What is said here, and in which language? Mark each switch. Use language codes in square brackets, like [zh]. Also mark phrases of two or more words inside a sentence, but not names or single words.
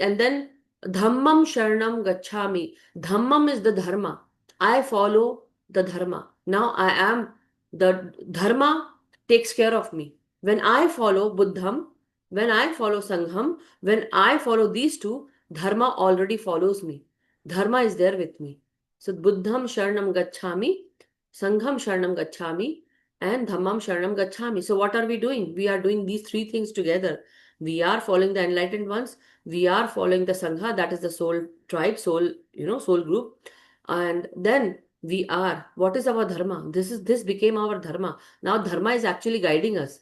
[en] And then [pi] Dhammam Sharanam Gacchami. [en] Dhammam is the Dharma. I follow the Dharma. Now I am, the Dharma takes care of me. When I follow Buddham, when I follow Sangham, when I follow these two, Dharma already follows me. Dharma is there with me. So [pi] Buddham Sharanam Gacchami, Sangham Sharanam Gacchami, [en] and [pi] Dhammam Sharanam Gacchami. [en] So what are we doing? We are doing these three things together. We are following the enlightened ones. We are following the Sangha, that is the soul tribe, soul, soul group. And then we are, what is our dharma? This became our dharma. Now dharma is actually guiding us.